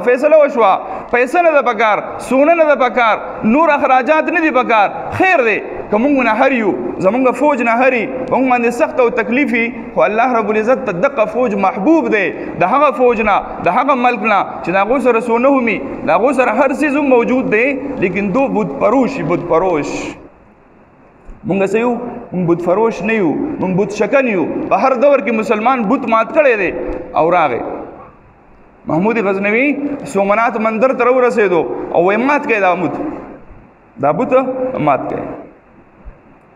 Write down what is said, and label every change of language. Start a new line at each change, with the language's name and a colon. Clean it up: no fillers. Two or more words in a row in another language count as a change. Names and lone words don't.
Pashto: فیصله وشوه، پیسه نه ده پکار، سونه نه ده پکار، نور اخراجات نه دي پکار، خیر دی که مونږ نه هر یو، زمونږ فوج نه هري مونږ باندې سخت او تکلیفي، خو الله
Arabic: رب العزت
Pashto: ته دغه فوج محبوب دی، د هغه فوج نه، د هغه ملک نه چې د هغو سره سونه همي، د هغو سره هر څیز هم موجود دی، لیکن دو بت پروش بت پروش. مونږ څه یو؟ مونږ بت فروش نه یو، مونږ بت شکن یو. په هر دور کې مسلمان بت مات کړی دی او راغی. محمود غزنوي سومنات منظر ته ورسېدو او وایي مات کړئ دا بت، دا بت مات کړئ.